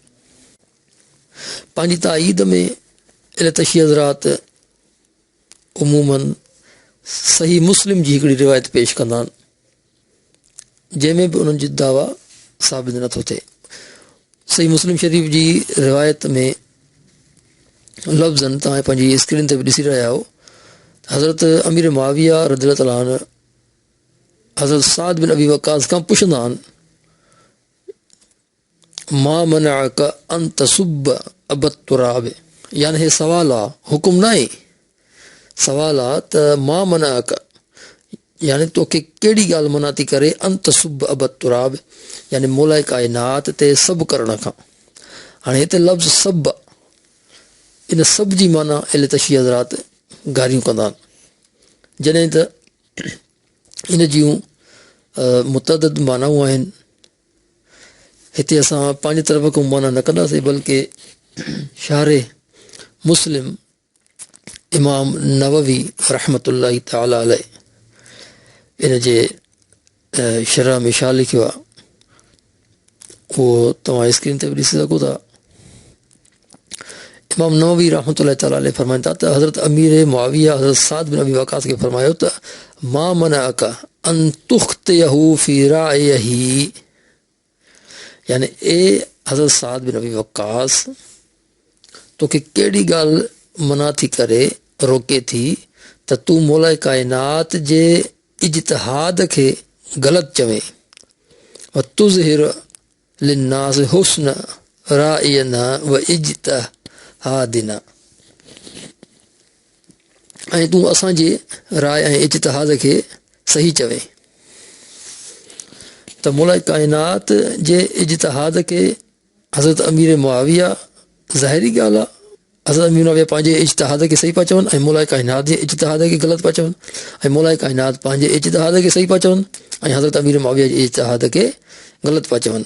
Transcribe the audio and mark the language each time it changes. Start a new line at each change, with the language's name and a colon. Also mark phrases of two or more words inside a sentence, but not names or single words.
Sindhi: पंहिंजी ताईद में इल्तशी हज़रात उमूमन सही मुस्लिम जी हिकिड़ी रिवायत पेश कंदा आहिनि जंहिंमें बि उन्हनि जी दावा साबित नथो थिए। सही मुस्लिम शरीफ़ जी रिवायत में लफ़्ज़नि तव्हां पंहिंजी स्क्रीन ते बि ॾिसी रहिया आहियो। हज़रत अमीर मुआविया
Arabic: رضي الله تعالى عنه
Sindhi: हज़रत साद बिन अबी वक़ास खां पुछंदा आहिनि
Arabic: ما منعك أن تسب أبا تراب,
Sindhi: यानी हे सवाल आहे, हुकुम न आहे, सवाल आहे त
Arabic: ما منعك
Sindhi: यानी तोखे कहिड़ी ॻाल्हि मना थी करे
Arabic: أن تسب أبا تراب
Sindhi: यानी मौलाए काइनात ते सभु करण खां। हाणे हिते लफ़्ज़ सभ, इन सभ जी माना इल्तशी हज़रात गारियूं कंदा आहिनि, जॾहिं त इन जूं मुतअद्दिद मानाऊं आहिनि। हिते असां पंहिंजी तरफ़ खां माना न कंदासीं, बल्कि शारे मुस्लिम इमाम नववी
Arabic: رحمة الله تعالى عليه
Sindhi: इन जे शरह में छा लिखियो आहे उहो तव्हां स्क्रीन ते बि ॾिसी सघो था। इमाम नववी
Arabic: رحمة الله تعالى عليه
Sindhi: फरमाइनि था त हज़रत अमीर मुआविया हज़रत साद बिन अबी वक़ास खे फरमायो त
Arabic: ما منعك أن تخطئه في رأيه,
Sindhi: यानी ए हज़रत साद बिन अबी वक़ास तोखे कहिड़ी ॻाल्हि मना थी करे रोके थी त तूं मौला काइनात जे इज्तिहाद खे ग़लति चवे
Arabic: و تظهر للناس حسن رأينا و اجتهادنا,
Sindhi: ऐं तूं असांजे राय ऐं इज्तिहाद खे सही चवे। त मौला काइनात जे इज्तिहाद खे हज़रत अमीर मुआविया ज़ाहिरी ॻाल्हि आहे, हज़रत अमीर मुआविया पंहिंजे इज्तिहाद खे सही पिया चवनि ऐं मौला काइनात जे इज्तिहाद खे ग़लति पिया चवनि, ऐं मौला काइनात पंहिंजे इज्तिहाद खे सही पिया चवनि ऐं हज़रत अमीर मुआविया जे इज्तिहाद खे ग़लति पिया चवनि।